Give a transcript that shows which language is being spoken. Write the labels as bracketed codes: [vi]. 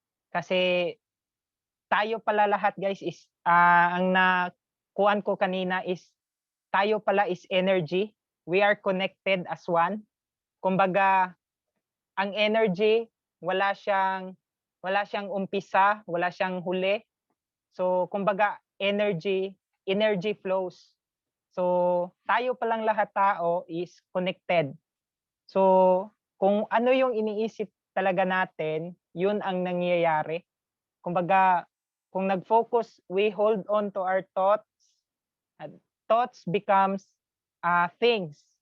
[tl] Kasi tayo pala lahat guys is, ang nakuan ko kanina is, tayo pala is energy. [en] We are connected as one. [tl] Kumbaga, ang energy, wala siyang umpisa, wala siyang huli. So, kumbaga, [en] energy flows. [tl] So, tayo palang lahat tao is connected. So, kung ano yung iniisip talaga natin, yun ang nangyayari. Kumbaga, kung nag-focus, [en] we hold on to our thoughts. Thoughts becomes things.